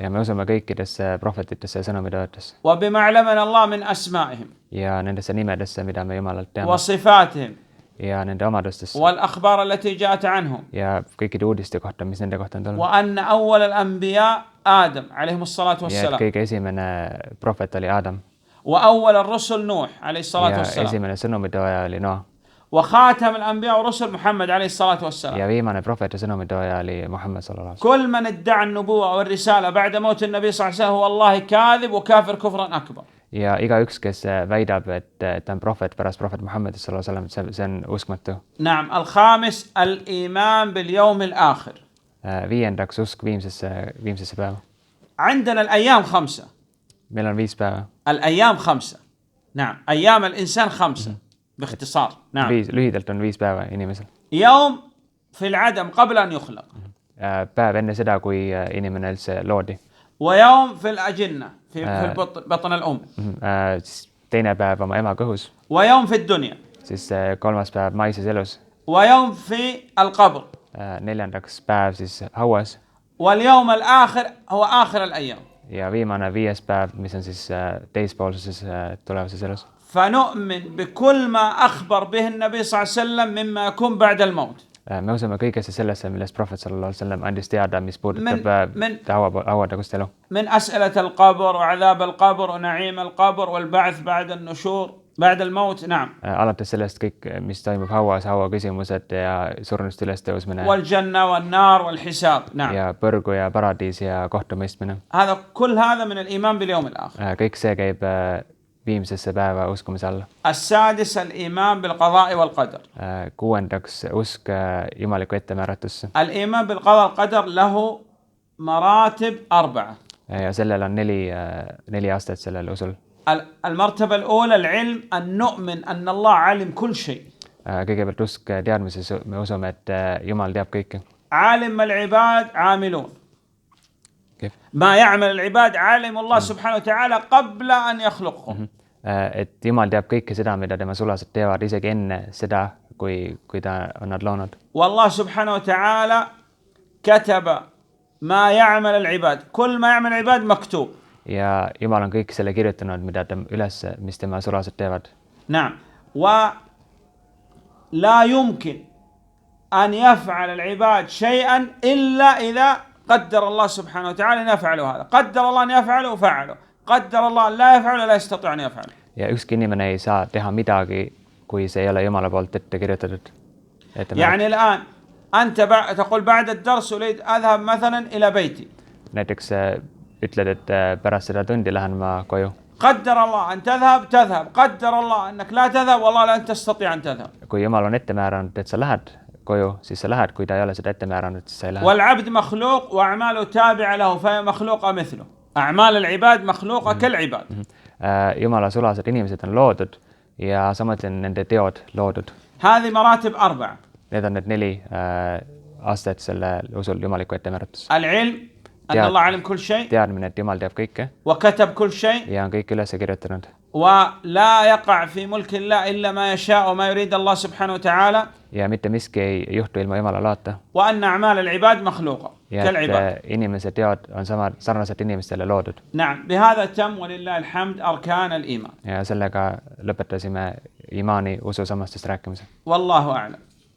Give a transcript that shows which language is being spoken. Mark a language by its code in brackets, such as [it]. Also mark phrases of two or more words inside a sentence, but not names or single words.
[et] Ja me usume kõikidesse prohvetitesse ja sõnumitoojatesse. [ar] وبما علمنا الله من أسمائهم. [et] Ja nendesse nimedesse, mida me Jumalalt teame. [ar] وصفاتهم. [et] Ja nende omadustesse. [ar] والأخبار التي جاءت عنهم. [et] Ja kõikide uudiste kohta, mis nende kohta on tulnud. [ar] وأن أول الأنبياء آدم عليهم الصلاة والسلام. [et] Ja kõige esimene prohvet oli Adam. [ar] وأول الرسل نوح عليه الصلاة والسلام. [et] Ja esimene sõnumitooja oli Noa. [ar] وخاتم الأنبياء والرسل محمد عليه الصلاة والسلام. [et] Ja viimane prohvet ja sõnumitooja oli Muhammad [ar] صلى الله عليه كل من ادعى النبوة والرسالة بعد موت النبي صلى الله عليه وسلم هو والله كاذب وكافر كفرا أكبر. [et] Ja igaüks, kes väidab, et ta on prohvet pärast prohvet Muhammad [ar] صلى الله عليه وسلم, [et] see on uskmatu. [ar] نعم. الخامس الإيمان باليوم الآخر. [et] Viiendaks usk viimsesse päeva. [ar] عندنا الأيام 5. [et] Meil on 5 päeva. [ar] الأيام 5. نعم. أيام الإنسان 5 باختصار. نعم. [et] Lühidalt on 5 päeva inimesel. [ar] يوم في العدم قبل أن يخلق. [et] Päev enne seda, kui inimene üldse loodi. [ar] ويوم في الأجنة في بطن الأم. [et] Siis teine päev oma ema kõhus. [ar] ويوم في الدنيا. [et] Siis kolmas päev maises elus. [ar] ويوم في القبر. [et] Neljandaks päev siis hauas. [ar] واليوم الآخر هو آخر الأيام. [et] Ja viimane 5. päev, mis on siis teispoolses tulevases elus. [ar] فنؤمن بكل ما أخبر به النبي صلى الله عليه وسلم مما يكون بعد الموت. [et] Me usume kõigesse sellesse, millest prohvet [ar] صلى الله عليه وسلم [et] andis teada, mis puudutab hauatagust elu. [ar] من أسئلة القبر وعذاب القبر ونعيم القبر والبعث بعد النشور بعد الموت. نعم. [et] Alates sellest kõik, mis toimub hauas, hauaküsimused ja surnust ülestõusmine. [ar] والجنة والنار والحساب. نعم. [et] Ja põrgu ja paradiis ja kohtumõistmine. [ar] هذا كل هذا من الإيمان باليوم الآخر. [et] Kõik see käib viimsesse päeva uskumise alla. [ar] السادس الإيمان بالقضاء والقدر. [et] 6. usk jumaliku ettemääratusse. [ar] الإيمان بالقضاء والقدر له مراتب 4. [et] Ja sellel on 4 astet sellel usul. [ar] المرتبة الأولى العلم أن نؤمن أن الله علم كل شيء. [et] Kõigepealt usk teadmises, me usume, et Jumal teab kõike. [ar] عالم العباد عاملون. كيف؟ ما يعمل العباد عالم الله سبحانه وتعالى قبل أن يخلقهم. [et] Et Jumal teab kõike seda, mida tema sulased teevad isegi enne seda, kui ta on nad loonud. [ar] والله سبحانه وتعالى كتب ما يعمل العباد. كل ما يعمل العباد مكتوب. [et] Ja Jumal on kõik selle kirjutanud, mis tema sulased teevad. [ar] نعم. ولا يمكن أن يفعل العباد شيئا إلا إذا قدر الله سبحانه وتعالى أن يفعلوا هذا. قدر الله أن يفعلوا فعلوا. قدر الله أن لا يفعلوا لا يستطيع أن يفعل. [et] Ja ükski inimene ei saa teha midagi, kui see ei ole Jumala poolt ette kirjutatud. [ar] يعني الآن أنت تقول بعد الدرس أريد أذهب مثلا إلى بيتي. [et] Näiteks ütled, et pärast seda tundi lähen ma koju. [ar] قدر الله أن تذهب. قدر الله أنك لا تذهب والله لا تستطيع أن تذهب. [et] Kui Jumal on ette määranud, et sa lähed koju, siis sa lähed, kui ta ei ole seda ette määranud, siis sa ei lähe. [ar] والعبد مخلوق وأعماله تابعة له فهي مخلوقة مثله. أعمال العباد مخلوقة كالعباد. [et] Jumala sulased inimesed on loodud ja samuti on nende teod loodud. [ar] هذه مراتب 4. [et] Need on need astet sellel usul jumaliku ettemääratus. [ar] العلم أن الله علم كل شيء [et] Teadmine, et Jumal teab kõike [ar] وكتب كل شيء [et] ja on kõik üles kirjutanud. [ar] ولا يقع في ملك الله إلا ما يشاء وما يريد الله سبحانه وتعالى. [et] Ja mitte miski ei juhtu ilma Jumala laata. [ar] وأن أعمال العباد مخلوقة كالعباد. [et] Inimese teod on sarnaselt inimestele loodud. [ar] نعم بهذا تم ولله الحمد أركان الإيمان. [et] Ja sellega lõpetasime imaani ususammastest rääkimise. [ar] والله أعلم.